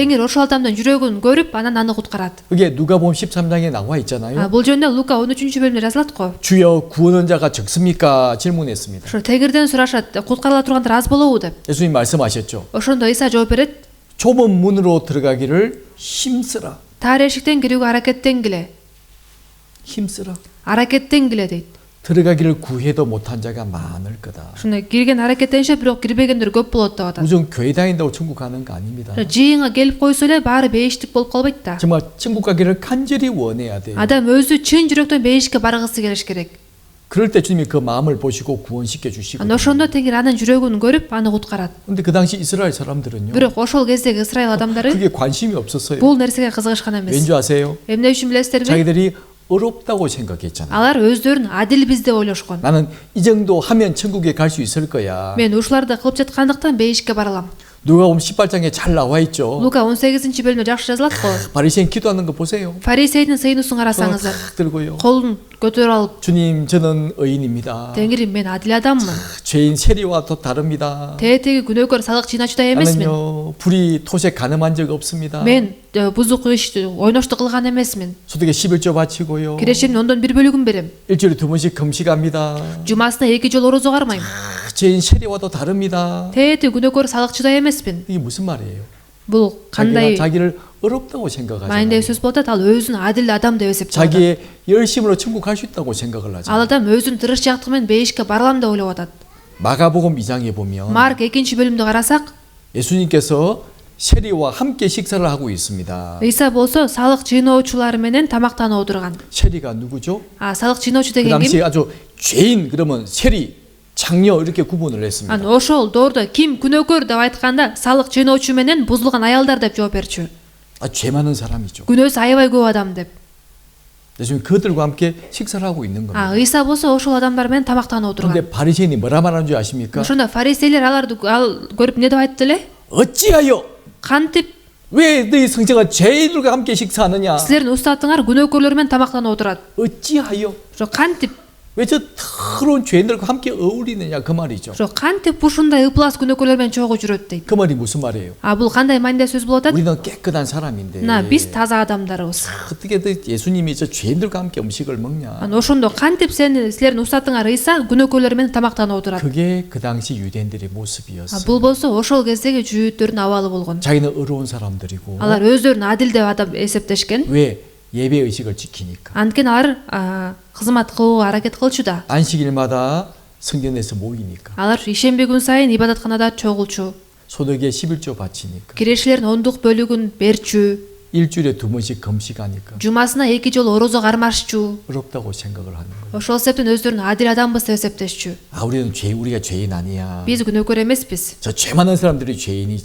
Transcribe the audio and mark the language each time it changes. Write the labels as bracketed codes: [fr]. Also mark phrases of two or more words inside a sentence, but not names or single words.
[ky] теңир ошол адамдын жүрөгүн көрүп анан аны куткарат. [ko] 그게 누가복음 13장에 나와 있잖아요. [ky] бул жөнүндө Лука 13-бөлүмдө жазылат го. [ko] 주여 구원한 자가 적습니까? 질문했습니다. [ky] ошо теңирден сурашат, куткарыла тургандар аз болобу деп. [ko] 예수님 말씀하셨죠. [ky] ошондо Иса жооп берет, [ko] 좁은 문으로 들어가기를 힘쓰라. [ky] таар эшиктен кирүүгө аракеттенгиле, [ko] 힘쓰라. [ky] аракеттенгиле дейт. [ko] 들어가기를 구해도 못한 자가 많을 거다. [ky] ошондой кирген аракеттенишет, бирок кирбегендер көп болот деп атат. [ko] 무슨 교회 다닌다고 천국 가는 거 아닙니다. [ky] жыйынга келип койсо эле баары бейиштик болуп калбайт да. [ko] 정말 천국 가기를 간절히 원해야 돼요. [ky] адам өзү чын жүрөктөн бейишке баргысы келиш керек. [ko] 그럴 때 주님이 그 마음을 보시고 구원시켜 주시고. [ky] ошондо теңир анын жүрөгүн көрүп аны куткарат. [ko] 근데 그 당시 이스라엘 사람들은요. [ky] бирок ошол кездеги исраил адамдары [ko] 그게 관심이 없었어요. [ky] бул нерсеге кызыгышкан эмес. [ko] 왠지 아세요? [ky] эмне үчүн билесиздерби? [ko] 자기들이 어렵다고 생각했잖아요. [ky] алар өздөрүн адилбиз деп ойлошкон. [ko] 나는 이 정도 하면 천국에 갈 수 있을 거야. [ky] мен ушуларды кылып жаткандыктан бейишке бара алам. [ko] 누가복음 18장에 잘 나와 있죠. [ky] Лука 18-бөлүмдө жакшы жазылат го. [ko] 바리새인 기도하는 거 보세요. [ky] фарисейдин сыйынуусун карасаңыздар, [ko] 탁 들고요. [ky] колун көтөрүп алып, [ko] 주님 저는 의인입니다. [ky] теңирим мен адил адаммын. [ko] 죄인 세리와 또 다릅니다. [ky] тээти күнөөкөр салык жыйначудай эмесмин. [ko] 나는요 불이 토색 가늠한 적 없습니다. [ky] мен бузук иш ойношту кылган эмесмин. [ko] 소득의 11조 바치고요. [ky] кирешимдин 1/4 берем. [ko] 일주일에 2번씩 금식합니다. [ky] жумасына 2 жолу орозо кармайм. [ko] 죄인 세리와도 다릅니다. [ky] тээти күнөөкөр салыкчыдай эмесмин. [ko] 이게 무슨 말이에요? [ky] бул кандай [ko] 자기를 어렵다고 생각하잖아요. [ky] маанидеги сөз болот? ал өзүн адил адам деп эсептеп атат. [ko] 자기의 열심으로 천국 갈 수 있다고 생각을 [ky] ал [ko] 하잖아요. [ky] адам өзүнүн тырышчаактыгы менен бейишке баралам деп ойлоп атат. [ko] 마가복음 2장에 보면 [ky] Марк 2-бөлүмдө карасак, [ko] 예수님께서 세리와 함께 식사를 하고 있습니다. [ky] Иса болсо салык жыйноочулар менен тамактанып отурган. [ko] 세리가 누구죠? [ky] салык жыйноочу [ko] 그 [ky] деген [ko] 당시 [ky] ким? [ko] 아주 죄인 그러면 세리, 장녀 이렇게 구분을 했습니다. [ky] ошол доордо ким күнөөкөр деп айтканда салык жыйноочу менен бузулган аялдар деп жооп берчү. [ko] 죄 많은 사람이죠. [ky] күнөөсү аябай көп адам деп. [ko] 예수님 그들과 함께 식사를 하고 있는 겁니다. [ky] Иса болсо ошол адамдар менен тамактанып отурган. [ko] 그런데 바리새인이 뭐라 말하는 줄 아십니까? [ky] ошондо фарисейлер аларды көрүп эмне деп айтты эле? [ko] 어찌하여 [ky] кантип [ko] 왜 너희 성제가 죄인들과 함께 식사하느냐? [ky] силердин устатыңар күнөөкөрлөр менен тамактанып отурат? [ko] 어찌하여 [ky] ошо кантип? [ko] 왜 저 더러운 죄인들과 함께 어울리느냐 그 말이죠. [ky] ошо кантип ушундай ыплас күнөөкөрлөр менен чогуу жүрөт дейт. [ko] 그 말이 무슨 말이에요? [ky] бул кандай маанидеги сөз болуп атат? [ko] 우리는 깨끗한 사람인데 [ky] биз таза адамдарбыз. [ko] 어떻게 예수님이 저 죄인들과 함께 음식을 먹냐? [ky] ошондо кантип силердин устатыңар Иса күнөөкөрлөр менен тамактанып отурат? [ko] 그게 그 당시 유대인들의 모습이었어요. [ky] бул болсо ошол кездеги жүйүттөрдүн абалы болгон. [ko] 자기는 어려운 사람들이고 [ky] алар өздөрүн адил деп атап эсептешкен. [ko] 왜 예배 의식을 지키니까. [ky] анткени алар кызмат кылууга аракет кылчу да. [ko] 안식일마다 성전에서 모이니까. [ky] алар ишемби күн сайын ибадатканада чогулчу. [ko] 소득의 11조 바치니까. [ky] кирешилердин 10 бөлүгүн берчү. [ko] 일주일에 2번씩 금식하니까. [ky] жумасына 2 жолу орозо кармашчу. [ko] 어렵다고 생각을 하는 거예요. [ky] ошол себептен өздөрүн адил адамбыз деп эсептешчү. [ko] 우리가 죄인 아니야. [ky] биз күнөөкөр эмеспиз. [ko] 저 죄 많은 사람들이 죄인이지.